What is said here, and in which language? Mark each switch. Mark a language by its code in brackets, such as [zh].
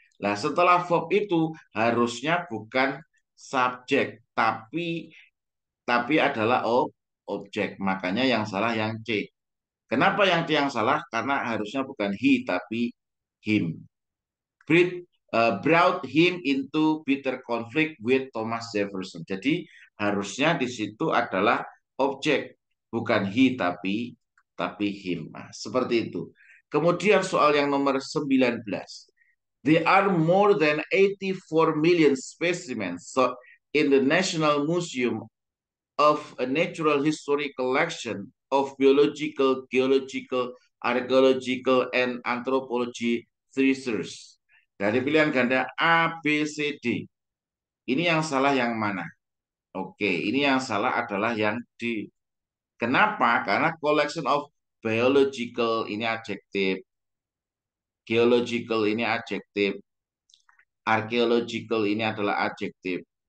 [id] Nah, setelah verb itu harusnya bukan subjek, tapi adalah objek. Makanya yang salah yang C. Kenapa yang C yang salah? Karena harusnya bukan he tapi him. [en] Brought him into bitter conflict with Thomas Jefferson. [id] Jadi harusnya di situ adalah objek, bukan he tapi him. Nah, seperti itu. Kemudian soal yang nomor 19. [en] There are more than 84 million specimens so in the National Museum of a Natural History collection of biological, geological, archaeological, and anthropology research. [id] Dari pilihan ganda A, B, C, D. Ini yang salah yang mana? Oke, ini yang salah adalah yang D. Kenapa? Karena [en] collection of biological [id] ini adjektif. Geological ini adjektif. Archaeological ini adalah adjektif.